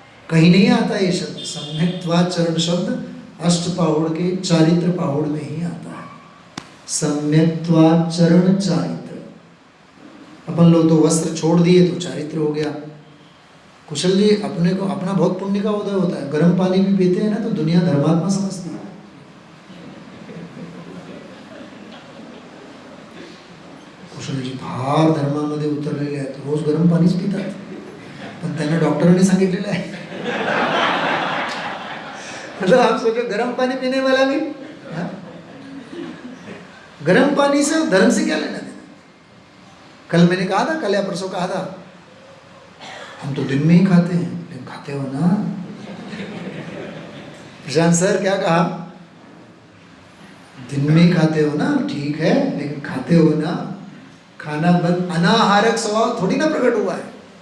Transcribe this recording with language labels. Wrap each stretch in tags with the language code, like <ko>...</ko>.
<hi>कहीं नहीं आता ये शब्द, सम्यक्त्वाचरण शब्द अष्टपाहुड़ के चारित्र पाहुड़ में ही आता है, सम्यक्त्वाचरण चारित्र। अपन लोग तो वस्त्र छोड़ दिए तो चारित्र हो गया। कुशल जी, अपने को अपना बहुत पुण्य का उदय होता है, गर्म पानी भी पीते हैं ना तो दुनिया धर्मात्मा समझती है।</hi> <mr>कुशल जी फार धर्मामध्ये उतरलेले आहेत, रोज गरम पाणीच पितात, पण त्यांना डॉक्टरांनी सांगितलेलं आहे</mr> <hi>मतलब आप सोचो गरम पानी पीने वाला भी, गर्म पानी से और धर्म से क्या लेना देना? कल मैंने कहा था, कल या परसों कहा था, हम तो दिन में ही खाते हैं, लेकिन खाते हो ना। प्रशांत सर क्या कहा? दिन में ही खाते हो ना, ठीक है, लेकिन खाते हो ना। खाना बंद, अनाहारक स्वभाव थोड़ी ना प्रकट हुआ है।</hi>